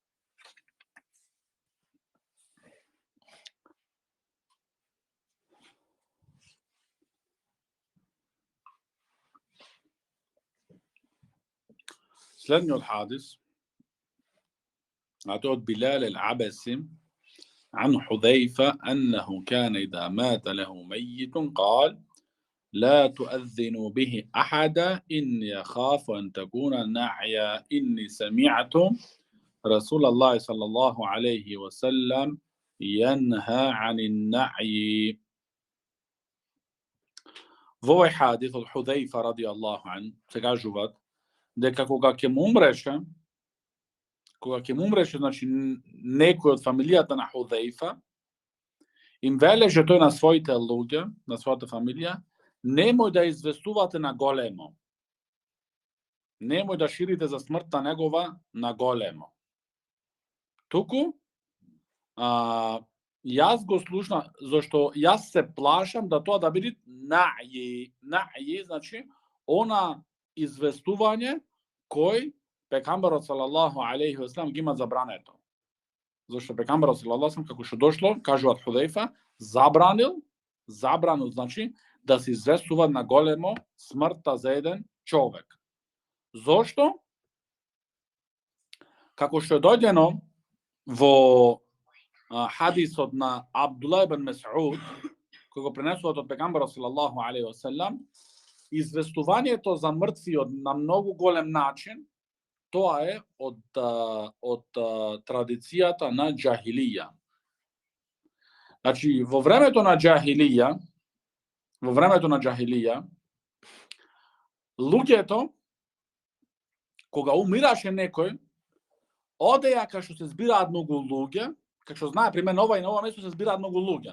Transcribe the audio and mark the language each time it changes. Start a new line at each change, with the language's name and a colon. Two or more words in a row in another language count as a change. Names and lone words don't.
Macedonian: Следниот хадис, а тоа од Билал
Arabic: العبسي عن حذيفة أنه كان إذا مات له ميت قال لا تؤذنوا به أحدا إني أخاف أن تكون نعيا إني سمعت رسول الله صلى الله عليه وسلم ينهى عن النعي.
Macedonian: Во овој хадис од Худејфа
Arabic: رضي الله عن
Macedonian: се кажуваат дека кога ќе му умреше, значи некој од фамилијата на Худејфа, им велеше тој на своите луѓе, на својата фамилија, немој да известувате на големо. Немој да ширите за смртта негова на големо. Туку, јас го слушнав, зашто јас се плашам да тоа да биде наји. Наји, значи, она известување кој пекамбарот
Arabic: صلى الله عليه وسلم
Macedonian: ги има забрането. Зашто пекамбарот
Arabic: صلى الله عليه وسلم,
Macedonian: како што дошло, кажуваат Худејфа, забранил, значи, да се известува на големо смртта за еден човек. Зошто? Како што е дојдено во хадисот на Абдулла ибн Мес'уд, кој го пренесуваат од пегамбарот
Arabic: صلى الله عليه وسلم,
Macedonian: известувањето за мртвиот на многу голем начин, тоа е од традицијата на џахилија. Значи, во времето на џахилија, луѓето, кога умираше некој, одеја кај што се збираат многу луѓе, како што знае, примерно ова и на ова место се збираат многу луѓе.